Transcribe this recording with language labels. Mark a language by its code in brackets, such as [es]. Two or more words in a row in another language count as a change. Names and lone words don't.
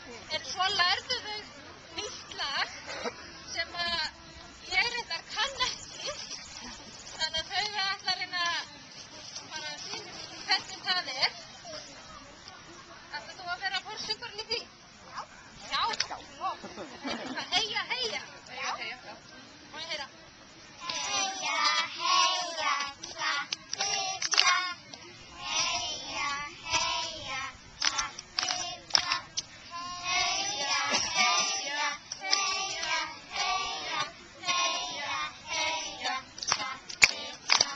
[is] En svo lærðu þau nýtt lag sem ég reyndar kann ekki. Þannig að þau ætla að reyna bara að sýna hvernig það er. Ætlar þú að vera forsöngurinn í því? Já. Já. Heia, heia. Já. Má ég heyra? Heia, heia, klappilla. Heia, heia, klappilla. Heia, heia, heia, heia, heia, heia, klappilla.